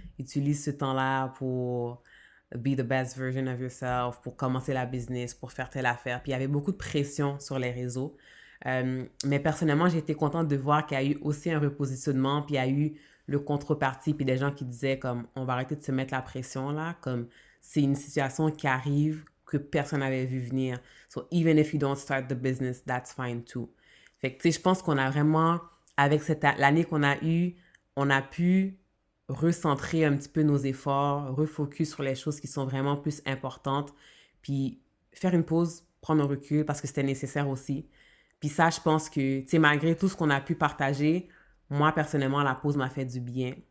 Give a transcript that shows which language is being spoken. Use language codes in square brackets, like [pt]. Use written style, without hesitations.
[fr] utilise ce temps-là pour [en] be the best version of yourself, [fr] pour commencer la business, pour faire telle affaire. Puis il y avait beaucoup de pression sur les réseaux. Mais personnellement, j'ai été contente de voir qu'il y a eu aussi un repositionnement, puis il y a eu le contrepartie, puis des gens qui disaient comme, on va arrêter de se mettre la pression là, comme c'est une situation qui arrive que personne n'avait vu venir. [en] So even if you don't start the business, that's fine too. [fr] Fait que tu sais, je pense qu'on a vraiment, avec l'année qu'on a eue, on a pu recentrer un petit peu nos efforts, refocus sur les choses qui sont vraiment plus importantes, puis faire une pause, prendre un recul parce que c'était nécessaire aussi. Puis ça, je pense que, tu sais, malgré tout ce qu'on a pu partager, moi, personnellement, la pause m'a fait du bien.